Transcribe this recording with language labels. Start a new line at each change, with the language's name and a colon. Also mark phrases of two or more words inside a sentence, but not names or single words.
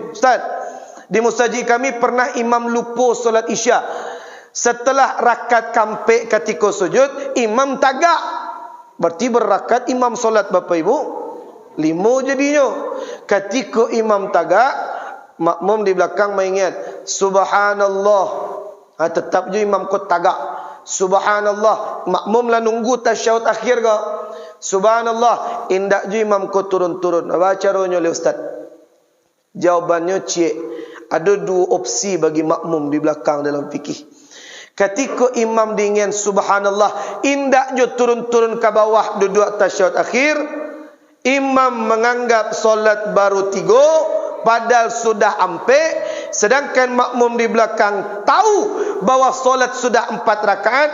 Indonesian: Ustaz, di mustajid kami pernah imam lupa solat isya. Setelah rakaat kampek ketika sujud, imam tagak. Berarti berakat imam solat Bapak Ibu 5 jadinya. Ketika imam tagak, makmum di belakang mengingat subhanallah. Tetap je imam kau tagak. Subhanallah. Makmum lah nunggu tasyahud akhir ke. Subhanallah. Indak je imam kau turun-turun. Apa caranya oleh Ustaz? Jawabannya cik. Ada 2 opsi bagi makmum di belakang dalam fikih. Ketika imam diingin subhanallah, indaknya turun-turun ke bawah duduk tasyahud akhir, imam menganggap solat baru 3, padahal sudah ampek, sedangkan makmum di belakang tahu bahawa solat sudah 4 rakaat.